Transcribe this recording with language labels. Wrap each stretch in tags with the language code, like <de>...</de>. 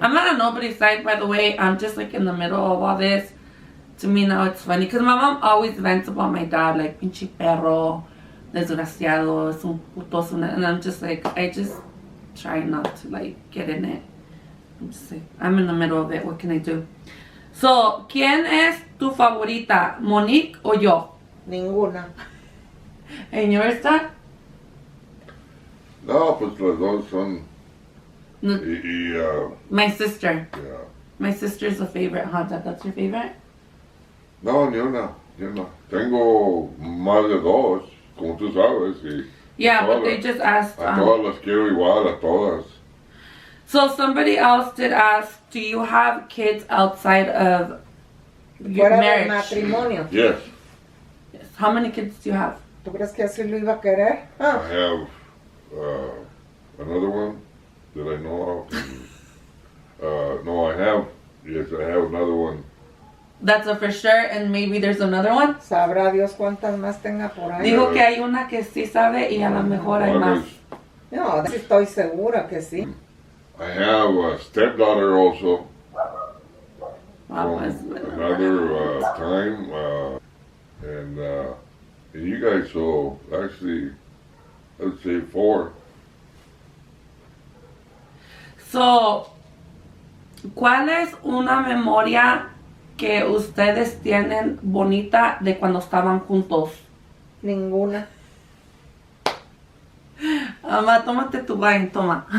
<en>I'm not on nobody's side, by the way. I'm just like in the middle of all this. To me now it's funny because my mom always vents about my dad, like pinche perro, desgraciado, es un putoso, and I'm just like, I just try not to like get in it. I'm just like, I'm in the middle of it. What can I do?</en> <es>So, ¿quién es tu favorita, Monique o yo? Ninguna.</es> <en>And yours, Dad?</en> <es>No, pues las dos son.</es> <en>No. My sister. Yeah. My sister's a favorite, huh, Dad? That's your favorite?</en> <es>No, ni una. Tengo más de dos, como tú sabes. Y</es> <en>Yeah, but they just asked.</en> <es>A todas las quiero igual, a todas.</es> <en>So somebody else did ask, do you have kids outside of your</en> <es>Fuera del</es> <en>marriage?</en> <es>matrimonio.</es> <en>Yes. Yes. How many kids do you have?</en> <es>¿Tú crees que así lo iba a querer?</es> <en>I have another one that I know of. No, I have another one. That's a for sure, and maybe there's another one.</en> <es>Sabrá Dios cuántas más tenga por ahí. Dijo que hay una que sí sabe y a lo mejor hay más. No, sí estoy segura que sí.</es> <en>I have a stepdaughter also Wow, from another time, and you guys, so actually, I would say 4.</en> <es>So, ¿cuál es una memoria que ustedes tienen bonita de cuando estaban juntos? Ninguna. Mamá, tómate tu wine, toma.</es>